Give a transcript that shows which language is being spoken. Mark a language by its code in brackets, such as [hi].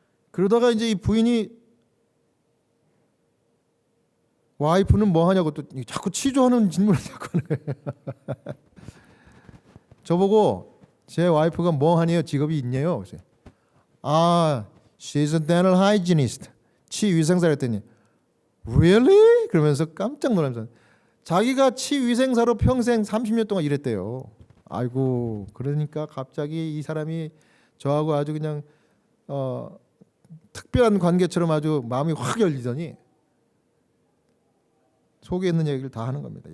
[ko] 그러다가 이제 이 부인이, 와이프는 뭐 하냐고 또 자꾸 취조하는 질문을 자꾸 하는 거예요. 저보고 제 와이프가 뭐 하네요? 직업이 있네요. [en] she's a dental hygienist. [ko] 치위생사를 했더니 [en] really? [ko] 그러면서 깜짝 놀라면서 자기가 치위생사로 평생 30년 동안 일했대요. 아이고, 그러니까 갑자기 이 사람이 저하고 아주 그냥 특별한 관계처럼 아주 마음이 확 열리더니 속에 있는 얘기를 다 하는 겁니다.